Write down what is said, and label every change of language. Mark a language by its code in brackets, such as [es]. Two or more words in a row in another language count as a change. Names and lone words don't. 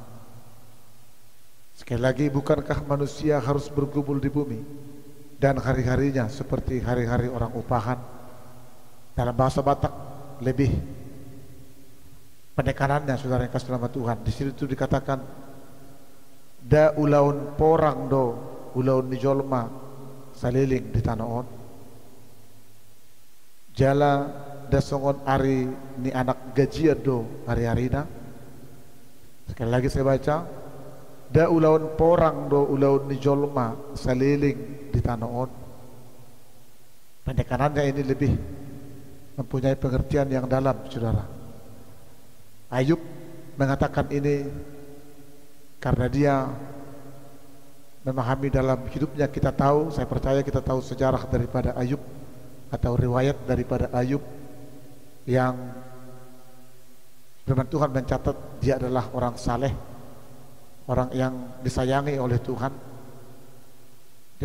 [id] Sekali lagi, bukankah manusia harus bergumul di bumi dan hari-harinya seperti hari-hari orang upahan. Dalam bahasa Batak lebih penekanannya, saudara yang kasih nama Tuhan, di situ dikatakan [bbc] da ulaun porang do ulaun ni jolma saliling di tanah on jala dasongon ari ni anak gajian do hari-harina. [id] Sekali lagi saya baca, [bbc] da ulaun porang do ulaun ni jolma saliling di tanah on. [id] Pendekanannya ini lebih mempunyai pengertian yang dalam, saudara. Ayub mengatakan ini karena dia memahami dalam hidupnya. Kita tahu, saya percaya kita tahu sejarah daripada Ayub atau riwayat daripada Ayub, yang firman Tuhan mencatat dia adalah orang saleh, orang yang disayangi oleh Tuhan.